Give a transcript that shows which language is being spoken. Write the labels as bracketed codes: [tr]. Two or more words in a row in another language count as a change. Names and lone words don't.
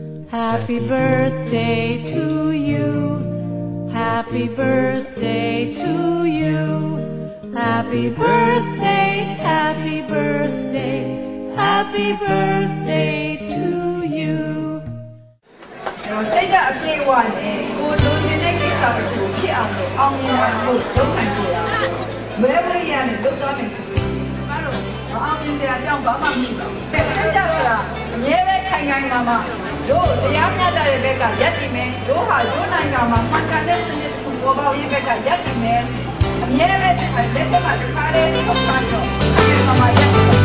[en] Happy birthday to you. Happy birthday to you. Happy birthday, happy birthday, happy birthday to you. [my] စိတ်ဓာတ်အပြည့်အဝနဲ့ကိုလိုချင်တဲ့ကိစ္စတွေကိုဖြစ်အောင်လို့အောင်မြင်ဖို့လုပ်နိုင်ကြရအောင်။မဲမရီယာနဲ့လုပ်သွားမယ်ဆိုရင်ဘာလို့အောင်မြင်တဲ့အကြောင်းဘာမှမရှိပါဘူး။စိတ်ဓာတ်ဆိုတာအမြဲတမ်းခိုင်ခိုင်မာမာတို့တရားမျှတတဲ့ဘက်ကရပ်တည်မယ်။တို့ဟာတို့နိုင်ငံမှာမှန်ကန်တဲ့စနစ်ကိုပေါ်ပေါက်ရေးဘက်ကရပ်တည်မယ်။အမြဲတမ်းလက်ထက်မှာတစ်ခါတည်းဆောက်ထားတော့ခိုင်ခိုင်မာမာရပ်